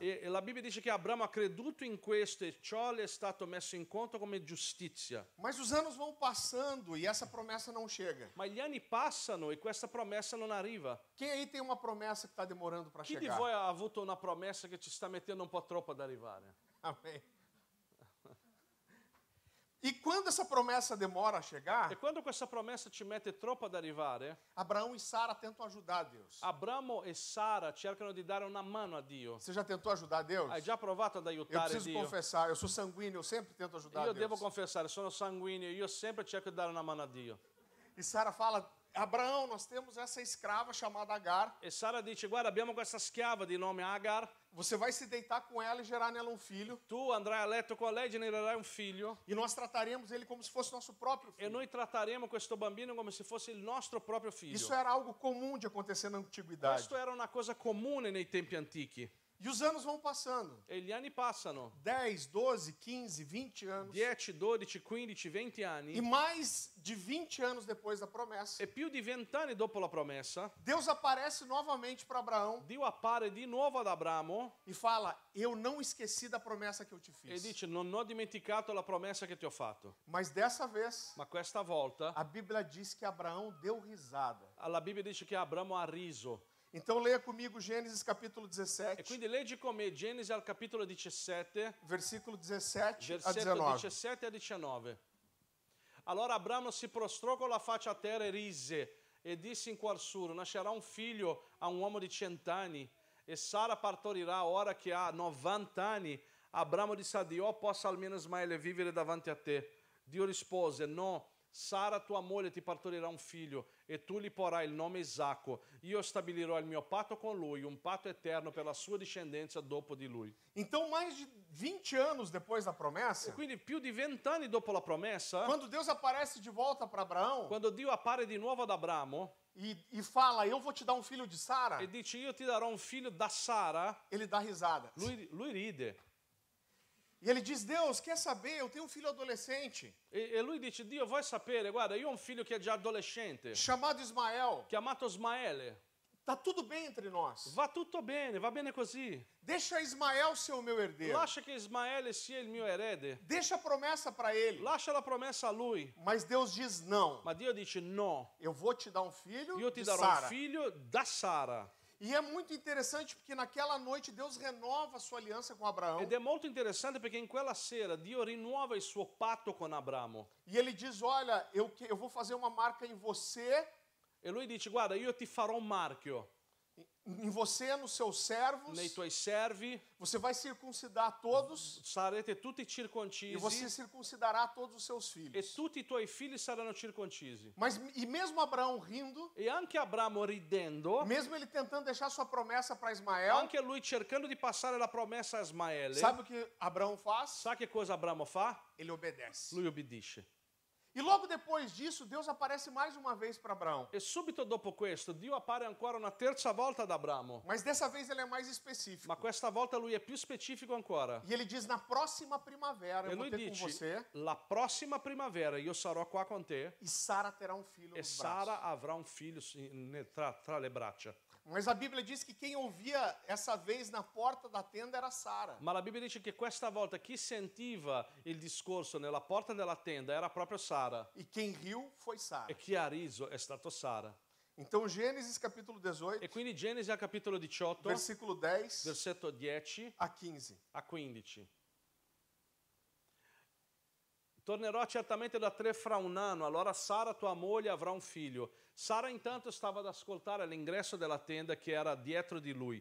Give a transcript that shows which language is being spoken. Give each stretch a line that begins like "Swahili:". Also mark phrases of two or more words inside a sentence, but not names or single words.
Italian: E la Bibbia dice che Abramo ha creduto in questo e ciò le è stato messo in conto come giustizia.
Portuguese: Mas os anos vão passando e essa promessa não chega.
Italian: Ma gli anni passano e questa promessa non arriva.
Portuguese: Quem aí tem uma promessa que está demorando para
Italian: Chi di
Portuguese: chegar?
Italian: voi ha avuto una promessa che ci sta mettendo un po' troppo ad arrivare?
Portuguese: Amém. E quando essa promessa demora a chegar,
Italian: E quando questa promessa ci mette troppo ad arrivare,
Portuguese: Abraão e Sara tentam ajudar Deus.
Italian: Abramo e Sara cercano di dare una mano a Dio.
Portuguese: Você já tentou ajudar Deus?
Italian: Hai già provato ad
Portuguese: Eu
Italian: aiutare
Portuguese: preciso
Italian: Dio?
Portuguese: confessar, eu sou sanguíneo, eu sempre tento ajudar
Italian: Io
Portuguese: Deus.
Italian: devo confessare, sono sanguigno, io sempre cerco di dare una mano a Dio.
Portuguese: E Sara fala: Abraão, nós temos essa escrava chamada Agar.
Italian: E Sara dice, guarda, abbiamo questa schiava di nome Agar,
Portuguese: Você vai se deitar com ela e gerar nela um filho.
Italian: tu andrai a letto con lei, genererai un figlio
Portuguese: E nós trataremos ele como se fosse nosso próprio
Italian: e
Portuguese: filho.
Italian: noi tratteremo questo bambino come se fosse il nostro proprio figlio.
Portuguese: Isso era algo comum de acontecer na antiguidade.
Italian: Questo era una cosa comune nei tempi antichi.
Portuguese: E os anos vão passando.
Italian: E gli anni passano,
Portuguese: 10, 12, 15, 20 anos.
Italian: 10, 12, 15, 20
Portuguese: E
Italian: anni,
Portuguese: mais de 20 anos depois da promessa,
Italian: e più di 20 anni dopo la promessa,
Portuguese: Deus aparece novamente para Abraão
Italian: Dio appare di nuovo ad Abramo
Portuguese: e fala: eu não esqueci da promessa que eu te
Italian: e
Portuguese: fiz.
Italian: dice, non ho dimenticato la promessa che ti ho fatto.
Portuguese: Mas dessa vez,
Italian: Ma questa volta,
Portuguese: a Bíblia diz que Abraão deu risada.
Italian: la Bibbia dice che Abramo ha riso.
Portuguese: Então leia comigo Gênesis capítulo
Italian: E
Portuguese: 17,
Italian: quindi leggi con me Genesi al capitolo 17,
Portuguese: versículo 17 a
Italian: versetto
Portuguese: 19.
Italian: 17 a 19. Allora Abramo si prostrò con la faccia a terra e rise e disse in cuor suo, nascerà un figlio a un uomo di 100 anni e Sara partorirà ora che ha 90 anni. Abramo disse a Dio, possa almeno Ismaele vivere davanti a te. Dio rispose, no, Sara tua moglie ti partorirà un figlio e tu gli porrai il nome Isacco. Io stabilirò il mio patto con lui, un patto eterno per la sua discendenza dopo di lui.
Portuguese: Então, mais de 20 anos depois da
Italian: E
Portuguese: promessa,
Italian: quindi più di 20 anni dopo la promessa,
Portuguese: quando Deus aparece de volta para Abraão
Italian: quando Dio appare di nuovo ad Abramo
Portuguese: e fala: eu vou te dar um filho de Sara,
Italian: e dice io ti darò un figlio da Sara,
Portuguese: ele dá risada.
Italian: lui ride.
Portuguese: E ele diz: Deus, quer saber? Eu tenho um filho adolescente,
Italian: E lui dice, Dio vuoi sapere, guarda, io ho un figlio che è già adolescente,
Portuguese: chamado Ismael.
Italian: chiamato Ismaele.
Portuguese: Tá tudo bem entre nós.
Italian: Va tutto bene, va bene così.
Portuguese: Deixa Ismael ser o meu herdeiro.
Italian: Lascia che Ismaele sia il mio erede.
Portuguese: Deixa a promessa para ele.
Italian: Lascia la promessa a lui.
Portuguese: Mas Deus diz: não.
Italian: Ma Dio dice no,
Portuguese: Eu vou te dar um filho
Italian: io ti
Portuguese: de
Italian: darò
Portuguese: Sara.
Italian: un figlio da Sara.
Portuguese: E é muito interessante porque naquela noite Deus renova a sua aliança com Abraão.
Italian: Ed è molto interessante perché in quella sera Dio rinnuova il suo patto con Abramo.
Portuguese: E ele diz: olha, eu vou fazer uma marca em você.
Italian: E lui dice, guarda, io ti farò un marchio.
Portuguese: em você, nos seus servos,
Italian: nei tuoi servi,
Portuguese: você vai circuncidar todos
Italian: sarete tutti
Portuguese: e você
Italian: circoncisi
Portuguese: circuncidará todos os seus
Italian: e
Portuguese: filhos.
Italian: tutti i tuoi figli saranno circoncisi.
Portuguese: Mas e mesmo Abraão rindo,
Italian: E anche Abramo ridendo,
Portuguese: mesmo ele tentando deixar sua promessa para Ismael,
Italian: anche lui cercando di passare la promessa a Ismaele,
Portuguese: sabe o que Abraão faz?
Italian: sa che cosa Abramo fa?
Portuguese: Ele obedece.
Italian: Lui obbedisce.
Portuguese: E logo depois disso, Deus aparece mais uma vez para Abraão.
Italian: E subito dopo questo Dio appare ancora una terza volta ad Abramo,
Portuguese: Mas dessa vez ele é mais específico.
Italian: ma questa volta lui è più specifico ancora.
Portuguese: E ele diz: na próxima primavera
Italian: E
Portuguese: eu vou
Italian: lui
Portuguese: ter com
Italian: dice,
Portuguese: você
Italian: la prossima primavera io sarò qua con te
Portuguese: e Sara terá um filho
Italian: e
Portuguese: nos
Italian: Sara
Portuguese: braços.
Italian: avrà un figlio tra le braccia.
Portuguese: Mas a Bíblia diz que quem ouvia essa vez na porta da tenda era Sara.
Italian: Ma la Bibbia dice che questa volta chi sentiva il discorso nella porta della tenda era proprio Sara
Portuguese: E quem riu foi Sara.
Italian: e chi ha riso è stato Sara.
Portuguese: Então, Gênesis capítulo 18,
Italian: E quindi Genesi al capitolo 18,
Portuguese: versículo 10
Italian: versetto 10
Portuguese: a 15.
Italian: a 15. Tornerò certamente da te fra un anno, allora Sara tua moglie avrà un figlio. Sara intanto stava ad ascoltare all'ingresso della tenda che era dietro di lui.